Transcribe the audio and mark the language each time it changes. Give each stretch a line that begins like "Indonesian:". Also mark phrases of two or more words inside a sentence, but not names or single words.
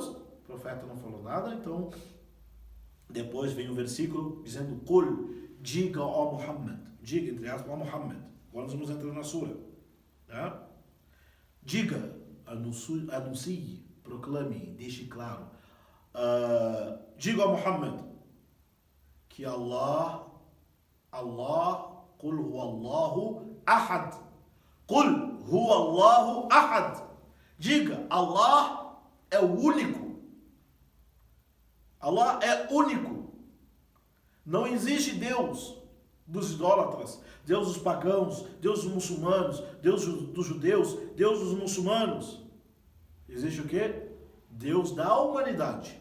Portuguese: O profeta não falou nada, então depois vem o versículo dizendo: Qul, diga ó Muhammad, diga entre aspas ó Muhammad. Agora nós vamos entrar na sura. Tá? Diga, anuncie, proclame, deixe claro. Diga a Muhammad que Allah,
Arabic: قل هو الله أحد. قل هو الله أحد.
Portuguese: Diga, Allah é o único. Allah é único. Não existe Deus dos idólatras, Deus dos pagãos, Deus dos muçulmanos, Deus dos judeus, Deus dos muçulmanos. Existe o quê? Deus da humanidade.